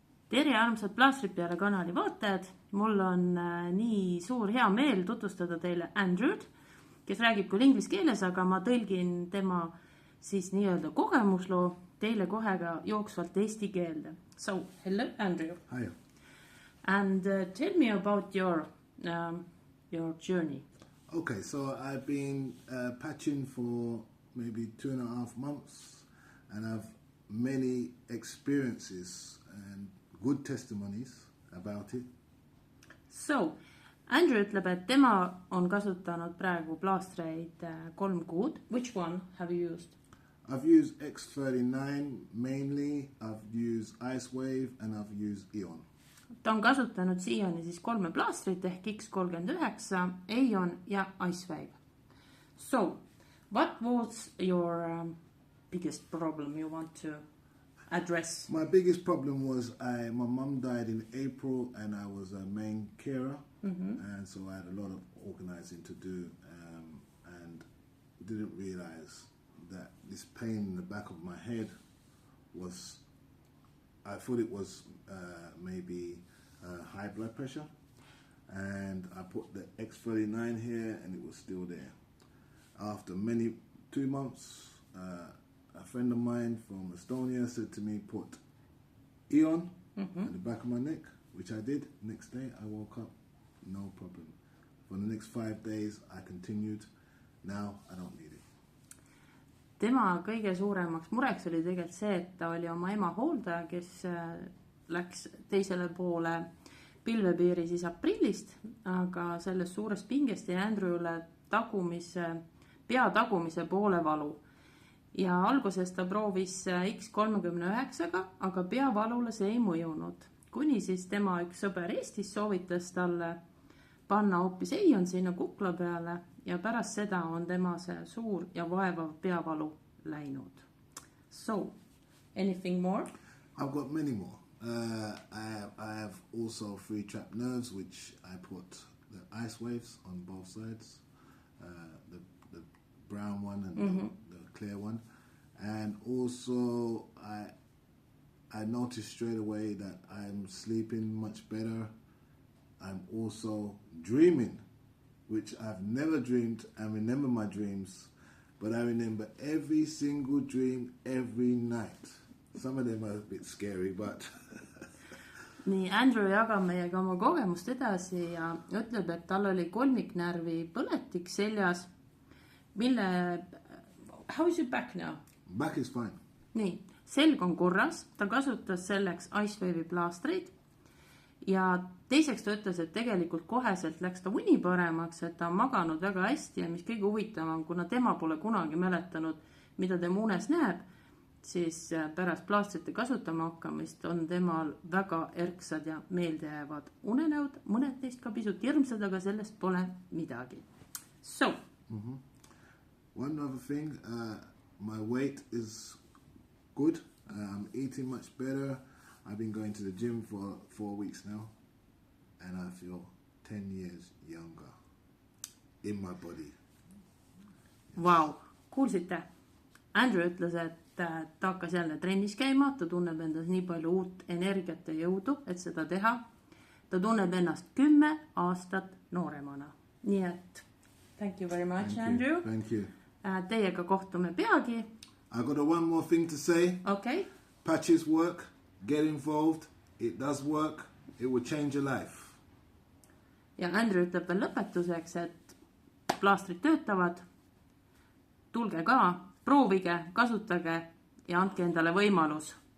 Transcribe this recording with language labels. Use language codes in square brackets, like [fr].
[et] Tere armsad Plaastrid peale kanali vaatajad, mul on nii suur hea meel tutvustada teile Andrewd, kes räägib küll inglise keeles, aga ma tõlgin tema siis nii-öelda kogemusloo teile kohe ka jooksvalt eesti keelde. [en] So, hello Andrew. Hi. And tell me about your journey. Okay, so I've been patching for maybe 2.5 months, and I've many experiences and good testimonies about it. [et] So, Andrew ütleb, et tema on kasutanud praegu plaastreid 3 kuud. [en] Which one have you used? I've used X39 mainly, I've used Ice Wave, and I've used Eon. [et] Ta on kasutanud siiani siis 3 plaastrit ehk X39, Eon ja Ice Wave. [en] So, what was your biggest problem you want to address? My biggest problem was my mum died in April, and I was a main carer, and so I had a lot of organizing to do, and didn't realize that this pain in the back of my head was, I thought it was maybe high blood pressure, and I put the X39 here and it was still there. After 2 months, a friend of mine from Estonia said to me, put Eon at the back of my neck, which I did. Next day I woke up, no problem. For the next 5 days I continued. Now I don't need it. [et] Tema kõige suuremaks mureks oli tegelikult see, et ta oli oma ema hooldaja, kes läks teisele poole pilvepiiri siis aprillist, aga sellest suurest pingest jäi Andrewle pea tagumise poole valu. Ja alguses ta proovis X39-ga, aga peavalule see ei mõjunud. Kuni siis tema üks sõber Eestis soovitas talle panna hoopis Eon sinna kukla peale ja pärast seda on tema see suur ja vaevav peavalu läinud. [en] So, anything more? I've got many more. I have also 3 trapped nerves, which I put the Ice Waves on both sides, the brown one and the clear one. And also I noticed straight away that I'm sleeping much better. I'm also dreaming, which I've never dreamed. I remember my dreams, but I remember every single dream every night. Some of them are a bit scary, but... [et] Nii, Andrew jagab meiega oma kogemust edasi ja ütleb, et tal oli kolmiknärvi põletik seljas, mille... [en] How is your back now? Back is fine. [et] Nii, selg on korras, ta kasutas selleks Ice Wave'i plaastreid ja teiseks ta ütles, et tegelikult koheselt läks ta uni paremaks, et ta on maganud väga hästi ja mis kõige huvitavam, kuna tema pole kunagi mäletanud, mida tema unes näeb, siis pärast plaastrite kasutama hakkamist on temal väga erksad ja meeldejäävad unenäod, mõned neist ka pisut hirmsad, aga sellest pole midagi. [en] So. One other thing, my weight is good. I'm eating much better. I've been going to the gym for 4 weeks now, and I feel 10 years younger in my body. [et] Wow, kuulsite? Andrew ütles, et ta hakkas jälle trennis käima, ta tunneb endas nii palju uut energiat ja jõudu, et seda teha. Ta tunneb ennast 10 aastat nooremana. Nii et, [en] thank you very much, Andrew. Thank you. [et] Teiega kohtume peagi. [en] I got one more thing to say. Okay. Patches work. Get involved. It does work. It will change your life. [et] Ja Andrew ütleb veel lõpetuseks, et plaastrid töötavad. Tulge ka, proovige, kasutage ja andke endale võimalus.